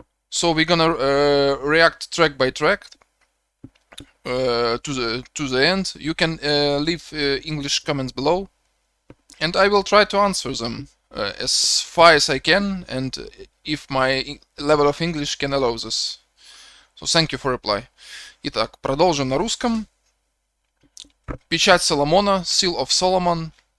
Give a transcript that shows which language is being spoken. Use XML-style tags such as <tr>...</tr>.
<en>So we're gonna react track by track to the end. You can leave English comments below, and I will try to answer them as far as I can, and if my level of English can allow this. So thank you for reply.</en> <ru>Итак, продолжим на русском. Печать Соломона, Seal of Solomon.</ru>